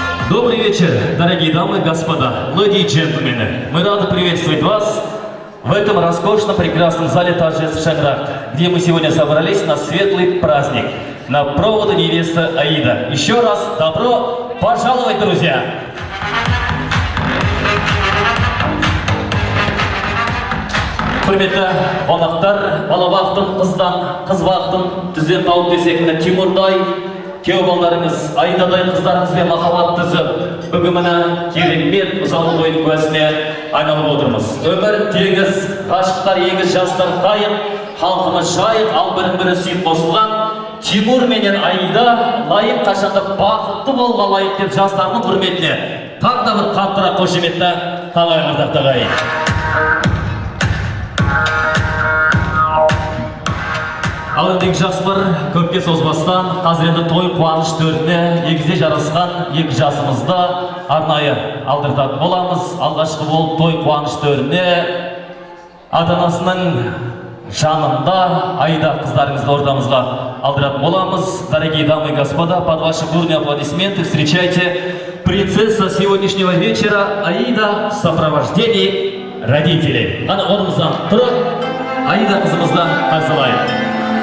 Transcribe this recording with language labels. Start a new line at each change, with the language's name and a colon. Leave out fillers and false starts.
Russian: Добрый вечер, дорогие дамы и господа, леди и джентльмены. Мы рады приветствовать вас в этом роскошном, прекрасном зале торжеств Шаграк, где мы сегодня собрались на светлый праздник, на проводы невесты Аида. Еще раз добро пожаловать, друзья!
Kazakh: Құрметті қонақтар, бала бақытын қыздан, қыз бақытын түзден тауып десек, Тимурдай, күйеу балдарыңыз, Аидадай қыздарыңыз бен махаббат түзіп, бүгін міне керемет ұзату тойының куәсіне айналып отырмыз. Өмір теңіз, ғашықтар егіз, жастар қайық, халқымыз жайық, ал бірін-бірі сүйіп қосылған Тимур менен Аида лайық қашанда бақытты болуға лайық деп жастардың құрметіне тағы да бір қаттырақ қошеметті қалайыңыздар ағайын. Ал ендегі жасылар көпке созбастан, қазір енді той қуаныш төріне егізе жарасқан екі жасымызды арнайы алдыртатын боламыз. Алғашқы болып той қуаныш төріне ата-анасының жанында Аида қыздарыңызды ортамызға алдыратын боламыз.
Russian: Дорогие дамы и господа, под ваши бурные аплодисменты встречайте принцесса сегодняшнего вечера Аида в сопровождении родителей.
Kazakh: Ана орнымыздан тұрып, Аида қызымызды қарсылайық.